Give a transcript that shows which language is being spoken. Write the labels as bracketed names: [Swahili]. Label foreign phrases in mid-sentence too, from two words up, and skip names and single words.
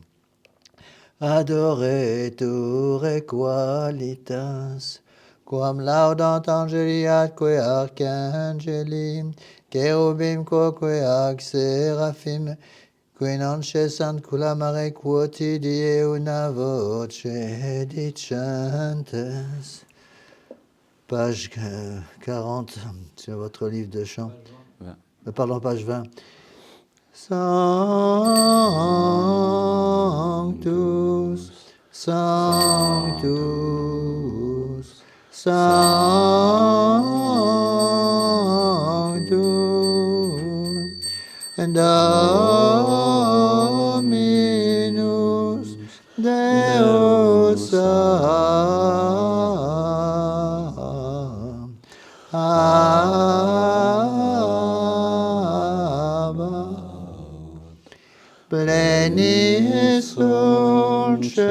[Latin] adoretur qualitas, quam laudant angeli atque archangeli, cherubim quoque ac seraphim, qui non cessant clamare quotidie una voce dicentes. [French] Page 40 sur votre livre de chant. Pardon, page 20. [Latin] Sanctus, Sanctus, Sanctus, Dominus Deus plenis sunt